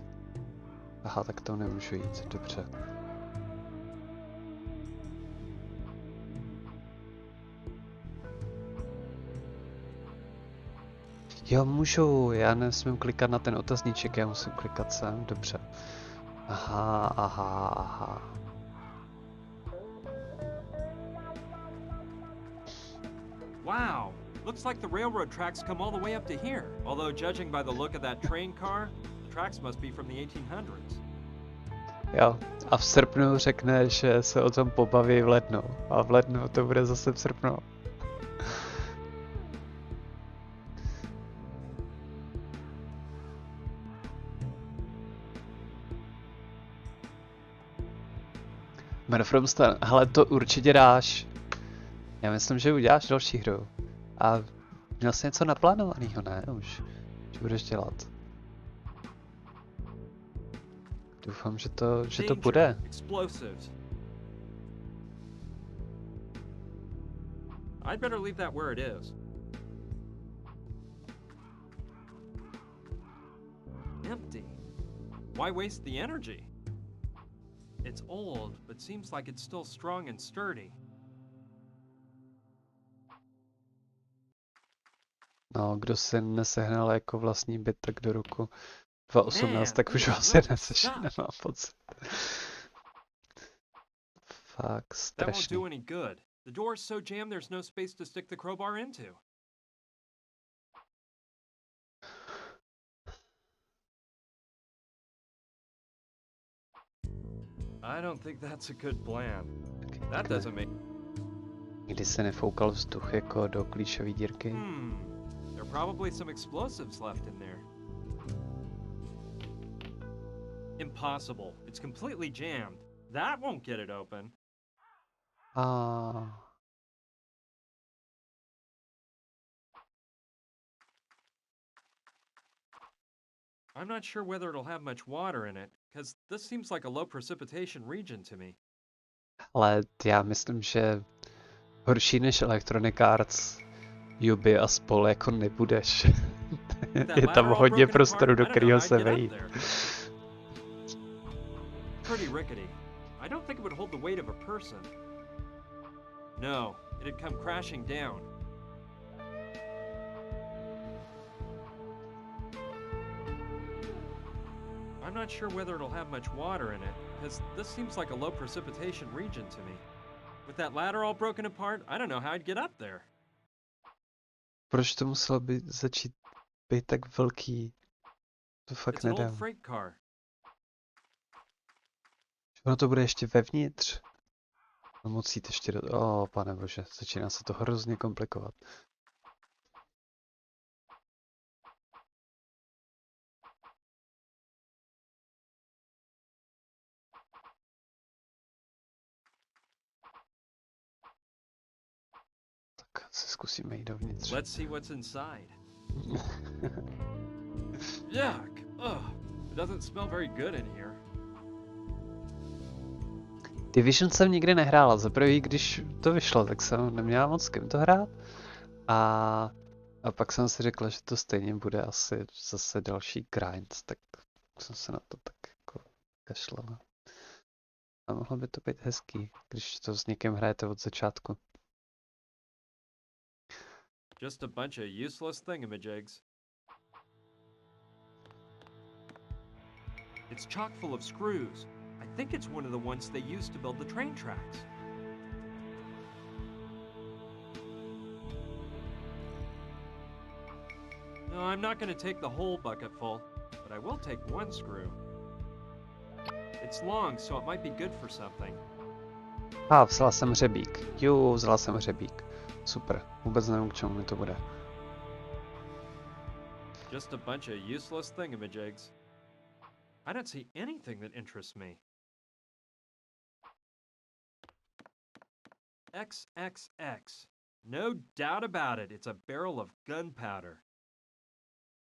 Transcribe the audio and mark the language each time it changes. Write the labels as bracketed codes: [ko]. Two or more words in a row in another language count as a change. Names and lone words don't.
[cs] Aha, tak tam nemůžu jít, dobře. Jo, můžu, já nesmím klikat na ten otazníček, já musím klikat sem, dobře. Aha. [en] Wow, looks like the railroad tracks come all the way up to here. Although judging by the look of that train car, the tracks must be from the 1800s. [cs] Jo, a v srpnu řekne, že se o tom pobaví v lednu. A v lednu to bude zase v srpnu. Man from Stan, hele, to určitě dáš. Já myslím, že uděláš další hru. A měl jsi něco naplánovaného, ne? Už. Co budeš dělat? Doufám, že to bude. [en] Explosives. I'd better leave that where it is. Empty. Why waste the energy? It's old, but seems like it's still strong and sturdy. [cs] No, kdo si nesehnal jako vlastní byt tak do roku 2018, tak už ho asi nesešne, mám pocit. Fakt [en] That won't [cs] strašný. [en] do any good. The door's so jammed there's no space to stick the crowbar into. I don't think that's a good plan. That doesn't make... [cs] Nikdy se nefoukal vzduch jako do klíčové dírky. [en] There are probably some explosives left in there. Impossible. It's completely jammed. That won't get it open. I'm not sure whether it'll have much water in it, because this seems like a low precipitation region to me. [cs] Ale já myslím, že horší než Electronic Arts, Yubi a spol jako nebudeš. Je tam hodně prostoru, do kterého se vejít. [en] Pretty rickety. I don't think it would hold the weight of a person. No, it'd come crashing down. I'm not sure whether it'll have much water in it, because this seems like a low precipitation region to me. With that ladder all broken apart, I don't know how I'd get up there. [cs] Proč to muselo začít být tak velký? To fakt [en] It's an [cs] nedám. [en] old freight car. [cs] Ono to bude ještě vevnitř. No moc jít ještě do... pane bože, začíná se to hrozně komplikovat. Tak se zkusíme jít dovnitř. [en] Let's see what's inside. Yuck! Ugh! It doesn't smell very good in here. [cs] Division jsem nikdy nehrála. Za prvý, když to vyšlo, tak jsem neměla moc s kým to hrát. A pak jsem si řekla, že to stejně bude asi zase další grind, tak jsem se na to tak jako kašlala. A mohlo by to být hezký, když to s někým hrajete od začátku. [en] Just a bunch of useless thingamajigs. It's chock full of screws. I think it's one of the ones they used to build the train tracks. No, I'm not going to take the whole bucket full, but I will take one screw. It's long, so it might be good for something. [cs] Vzala jsem hřebík. Vzala jsem hřebík. Super, vůbec nevím, k čemu mi to bude. [en] Just a bunch of useless thingamajigs. I don't see anything that interests me. XXX. No doubt about it, it's a barrel of gunpowder.